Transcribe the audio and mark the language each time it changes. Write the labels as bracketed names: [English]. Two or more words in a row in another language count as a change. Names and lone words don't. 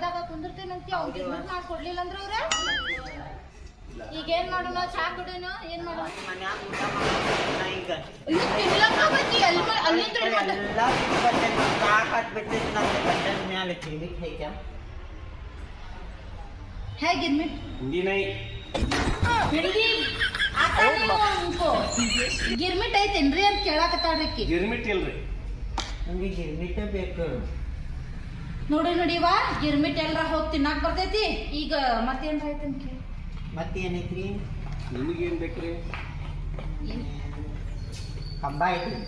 [Kannada] ಕುಂದಿರ್ತೇನಂತಿ ಅವ್ರು ಗಿರ್ಮಿಟ್ ಮಾಡ್ಕೊಡ್ಲಿಲ್ಲ ಅಂದ್ರೆ ಅವ್ರ ಈಗ ಏನ್ ಮಾಡೋಣ ಚಾ ಕುಡಿಯೋಣ ಏನ್ ಮಾಡೋಣ ಮನ್ಯಾಗ ಊಟ ಮಾಡ್ತೀನಿ ಈಗ ತಿನ್ಲಕ್ಕ ಬಜ್ಜಿ ಅಲ್ಲಿಂದ ಎಲ್ಲ ಬಟ್ಟೆ ಸಾಕಾಗ್ಬಿಟ್ಟಿದ್ದು ನನ್ನ ಬಟ್ಟೆ ಮ್ಯಾಲೆ ಕಿವಿಗೆ ಹೇಗೆ [Hindi] है गिरमिट हिंदी नहीं हिंदी आता नहीं उनको गिरमिट [Kannada] ಐತೇನ್ರಿ ಅಂತ ಕೇಳಾಕತ್ತಾಳ್ರಿ ಆಕಿ ಗಿರ್ಮಿಟ್ ಇಲ್ರಿ ನನಗೆ ಗಿರ್ಮಿಟೇ ಬೇಕು ನೋಡಿವ ಗಿರ್ಮಿಟ್ ಎಲ್ಲರ ಹೋಗಿ ತಿನ್ನಾಕ್ ಬರ್ತೈತಿ ಈಗ ಮತ್ತೇನ್ರ ಐತಂತ ಕೇಳಿ ಮತ್ತೇನೈತ್ರಿ ನಿಮಗೇನು ಬೇಕ್ರಿ ಕಂಬ ಐತ್ರಿ